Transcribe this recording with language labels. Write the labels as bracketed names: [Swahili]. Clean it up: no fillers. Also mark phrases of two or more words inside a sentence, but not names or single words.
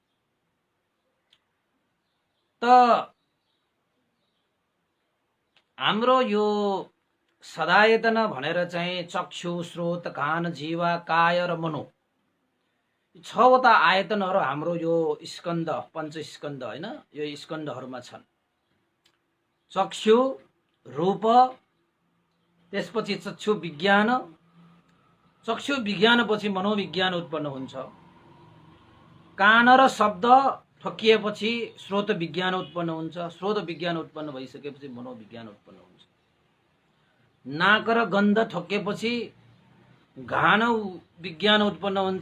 [Nepali] त हाम्रो यो सदायतन भनेर चाहिँ चक्षु, स्रोत, कान, जीवा, काय र मनो 6 वटा आयतनहरू हाम्रो यो स्कन्द पञ्चस्कन्द हैन, यो स्कन्दहरूमा छन्। चक्षु रूप, त्यसपछि चक्षु विज्ञान, चक्षु विज्ञानपछि मनोविज्ञान उत्पन्न हुन्छ। कान र शब्द ठोकिएपछि स्रोत विज्ञान उत्पन्न हुन्छ। स्रोत विज्ञान उत्पन्न भइसकेपछि मनोविज्ञान उत्पन्न हुन्छ। नाक र गन्ध ठोकिएपछि घान विज्ञान उत्पन्न हुन्छ।